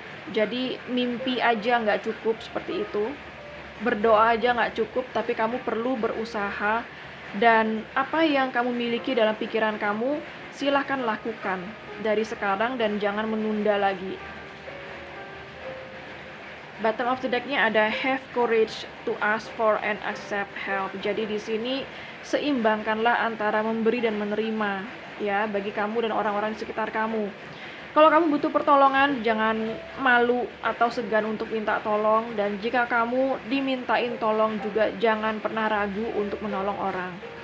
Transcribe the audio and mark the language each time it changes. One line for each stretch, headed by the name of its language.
Indonesian: Jadi mimpi aja nggak cukup seperti itu. Berdoa aja nggak cukup, tapi kamu perlu berusaha. Dan apa yang kamu miliki dalam pikiran kamu, silahkan lakukan dari sekarang dan jangan menunda lagi.
English: Bottom of the deck-nya
Indonesian: ada
English: have courage to ask for and accept help.
Indonesian: Jadi di sini seimbangkanlah antara memberi dan menerima ya bagi kamu dan orang-orang di sekitar kamu. Kalau kamu butuh pertolongan, jangan malu atau segan untuk minta tolong, dan jika kamu dimintain tolong juga jangan pernah ragu untuk menolong orang.